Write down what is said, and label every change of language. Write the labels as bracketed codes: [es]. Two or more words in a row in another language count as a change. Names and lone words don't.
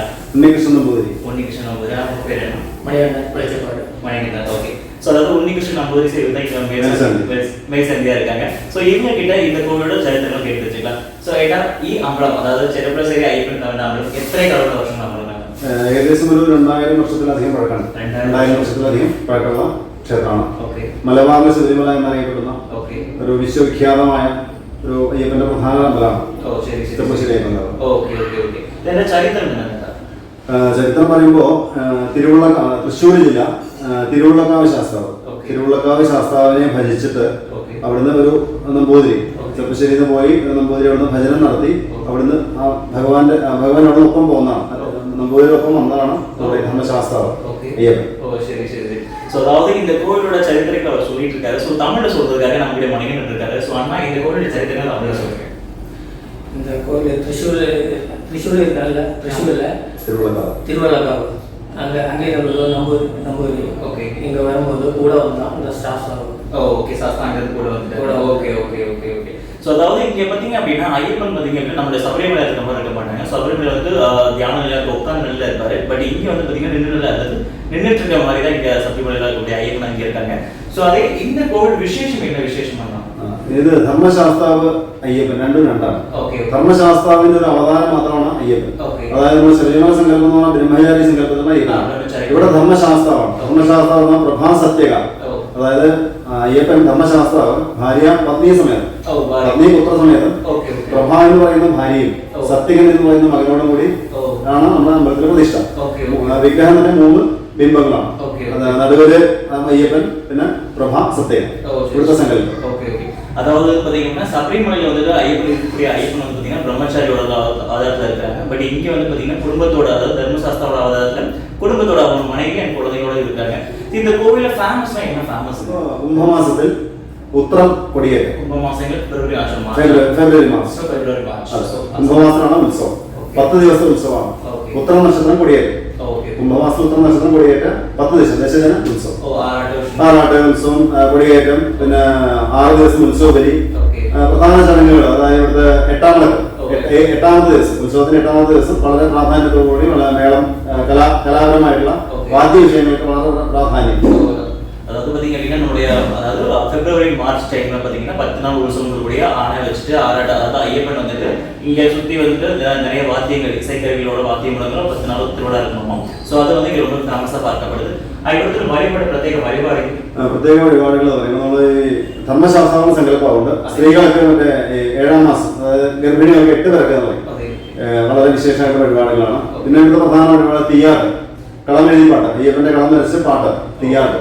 [ta] உன்னிகிருஷ்ணன் நம்பூதிரி. உன்னிகிருஷ்ணன் நம்பூதிரி. அவங்க பேர் என்ன? மணிகண்டன். ஓகே. ஸோ அதாவது உன்னிகிருஷ்ணன் நம்பூதிரி சேவை தான் இங்கே மேய்சந்தியா இருக்காங்க. ஸோ இவங்க கிட்ட இந்த கோவிலோட சரித்திரம் கேட்டு வச்சுக்கலாம். ஸோ ஏன்னா அம்பலம் அதாவது செரிபுலச்சேரி ஐயப்பன் அம்பலம் எத்தனை கடவுள வருஷம் அம்பலம்? [ml] ഏകദേശം ഒരു 2000 വർഷത്തിലധികം പഴക്കമാണ്. 2000 വർഷത്തിലധികം പഴക്കമുള്ള ക്ഷേത്രമാണ്. മലബാറിലെ ശബരിമല എന്നറിയപ്പെടുന്ന ഒരു വിശ്വവിഖ്യാതമായ ഒരു അയ്യപ്പന്റെ പ്രധാന അമ്പലമാണ്. ചെറുപ്പശ്ശേരി അയ്യപ്പൻ ചരിത്രം പറയുമ്പോൾ തൃശ്ശൂർ ജില്ല തിരുവുള്ളക്കാവ് ശാസ്താവിനെ ഭജിച്ചിട്ട് അവിടുന്ന് ഒരു നമ്പൂതിരി ചെറുപ്പശ്ശേരിയിൽ നിന്ന് പോയി നമ്പൂതിരി അവിടുന്ന് ഭജനം നടത്തി അവിടുന്ന് ഭഗവാൻ അവിടെ ഒപ്പം പോകുന്നതാണ്. നമ്പൂതിരിയൊപ്പം വന്നതാണ് ധർമ്മശാസ്താവ് അയ്യപ്പൻ. [ta] ஸோ அதாவது இந்த கோவிலோட சரித்திரத்தை அவர் சொல்லிட்டு இருக்காரு. ஸோ தமிழில் சொல்றதுக்காக நம்மளுடைய மணிகண்டன் இருக்காரு. ஸோ அண்ணா இந்த கோவிலோட சரித்திரத்தை தமிழில் சொல்லுங்க. இந்த கோவில் திருச்சூர் இருக்காங்கல்ல, திருவள்ளக்காவு அங்கே நம்பூதிரி. ஓகே. இங்கே வரும்போது கூட வந்தான் இந்த சாஸ்தா. ஓகே. சாஸ்தாங்கிறது கூட வந்துட்டு. ஓகே. ஸோ அதாவது இங்கே பார்த்தீங்க அப்படின்னா ஐயப்பன் பார்த்தீங்க அப்படின்னா நம்மளுடைய சபரிமலை இருக்க மாதிரி இருக்க மாட்டாங்க. சபரிமலை வந்து தியான நிலையாக உட்கார்ந்து நிலையில் இருப்பாரு. பட் இங்கே வந்து பார்த்தீங்கன்னா நின்று நிலை இருந்தது நின்றுட்டு இருக்க மாதிரி தான் இங்கே சபரிமலையில் இருக்கக்கூடிய ஐயப்பன் இங்கே இருக்காங்க. ஸோ அதே இந்த கோவில் விசேஷம் என்ன விசேஷம் பண்ணலாம்? [ml] ഇത് ധർമ്മശാസ്താവ് അയ്യപ്പൻ രണ്ടാണ്. ധർമ്മശാസ്താവിന്റെ ഒരു അവതാരം മാത്രമാണ് അയ്യപ്പൻ. അതായത് നമ്മൾ ശബരിമല സങ്കല്പം എന്ന് പറഞ്ഞാൽ ബ്രഹ്മചാരി സങ്കല്പത്തിലുള്ള അയ്യപ്പൻ. ഇവിടെ ധർമ്മശാസ്താവാണ്. ധർമ്മശാസ്താവ് എന്ന പ്രഭാസത്യക. അതായത് അയ്യപ്പൻ ധർമ്മശാസ്താവ് ഭാര്യ പത്നി സമേതം പത്നി പുത്ര സമേതം പ്രഭ എന്ന് പറയുന്ന ഭാര്യയും സത്യകൻ എന്ന് പറയുന്ന മകനോടും കൂടി ആണ് നമ്മുടെ അമ്പലത്തിലെ പ്രതിഷ്ഠ. ഓക്കെ. വിഗ്രഹത്തിന്റെ 3 ബിംബങ്ങളാണ്. ഓക്കെ. നടുവില് അയ്യപ്പൻ, പിന്നെ പ്രഭ സത്യം, ഇവിടുത്തെ സങ്കല്പം. [ta] ஓகே ஓகே. அதாவது பாத்தீங்கன்னா சபரிமலையில வந்துட்டு ஐயப்பன் இருக்கக்கூடிய ஐயப்பன் வந்து பாத்தீங்கன்னா பிரம்மச்சாரியோட ஆதாரத்துல இருக்காங்க. பட் இங்க வந்து பாத்தீங்கன்னா குடும்பத்தோட, அதாவது தர்மசாஸ்திரோட ஆதாரத்துல குடும்பத்தோட அவங்க மனைவி அண்ட் குழந்தையோட இருக்காங்க. இந்த கோவில ஃபேமஸ்னா என்ன ஃபேமஸ்? [ml] കുംഭമാസത്തിൽ ഉത്രം കൊടിയേറ്റ്. കുംഭമാസങ്ങൾ ഫെബ്രുവരി മാസം. ഫെബ്രുവരി മാസം. കുംഭമാസമാണ് ഉത്സവം. 10 ദിവസത്തെ ഉത്സവമാണ്. ഉത്തര നക്ഷത്രം കൊടിയേറ്റ്. കുംഭമാസം ഉത്തര നക്ഷത്രം കൊടിയേറ്റ് 10 ദിവസം ദശദിന ഉത്സവം. ആറാട്ട് ഉത്സവം, കൊടിയേറ്റം, പിന്നെ 6 ദിവസം ഉത്സവ ബലി, പ്രധാന ചടങ്ങുകൾ. അതായത് ഇവിടുത്തെ 8ാമത്തെ ദിവസം, ഉത്സവത്തിന് 8ാമത്തെ ദിവസം വളരെ പ്രാധാന്യത്തോടുകൂടി മേളം, കലാപരമായിട്ടുള്ള വാദ്യ വിഷയങ്ങൾക്ക് വളരെ പ്രാധാന്യം. அதாவது பார்த்தீங்க அப்படின்னா நம்மளுடைய அதாவது பிப்ரவரி மார்ச் டைம்ல பார்த்தீங்கன்னா 10 நாள் உற்சவங்களுடைய ஆணை வச்சுட்டு ஆறாட்ட, அதாவது ஐயப்பன் வந்துட்டு இங்கே சுற்றி வந்துட்டு நிறைய வாத்தியங்கள், இசைக்கருவிகளோட வாத்திய முழங்களும் 10 நாள் திருவிழா இருக்கணுமா. ஸோ அது வந்து இங்கே ரொம்ப ஃபேமஸாக பார்க்கப்படுது. அதுக்கடுத்து വഴിപാട്, പ്രത്യേക വഴിപാടുകൾ എന്ന് പറയുന്നത് നമ്മൾ ധർമ്മശാസ്ത്രാവിന്റെ സങ്കല്പമുണ്ട്. സ്ത്രീകൾക്ക് മറ്റേ 7ാം മാസം, അതായത് ഗർഭിണികൾക്ക് 8 പേരൊക്കെ എന്ന് പറയും. വളരെ വിശേഷമായിട്ടുള്ള വഴിപാടുകളാണ്. പിന്നെ ഇവിടുത്തെ പ്രധാന വഴിപാട് തീയാട്ട്, കളമെഴുതി പാട്ട്, അയ്യപ്പന്റെ കളം വരച്ച് പാട്ട്, തീയാട്ട്.